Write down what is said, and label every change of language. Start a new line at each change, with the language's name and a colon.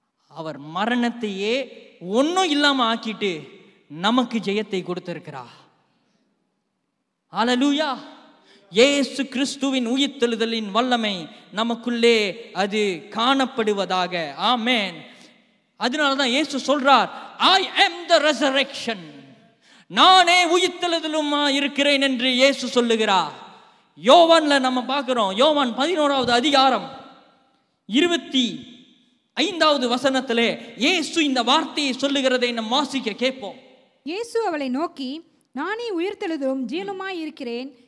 Tamil: அவர் மரணத்தையே ஒன்றும் இல்லாம ஆக்கிட்டு நமக்கு ஜெயத்தை கொடுத்திருக்கிறார். ஹல்லேலூயா. இயேசு கிறிஸ்துவின் உயிர்த்தெழுதலின் வல்லமை நமக்குள்ளே அது காணப்படுவதாக. ஆமென். அதனாலதான் இயேசு சொல்றார்,
English: I am the resurrection.
Tamil: நானே உயிர்த்தெழுதலுமா இருக்கிறேன் என்று இயேசு சொல்லுகிறார். யோவான்ல நம்ம பார்க்கிறோம், யோவான் 11வது அதிகாரம் 25வது வசனத்திலே இயேசு இந்த வார்த்தையை சொல்லுகிறதை நாம் வாசிக்க கேட்போம். இயேசு அவளை நோக்கி, நானே உயிர்த்தெழுதலும் ஜீவனுமாய் இருக்கிறேன்.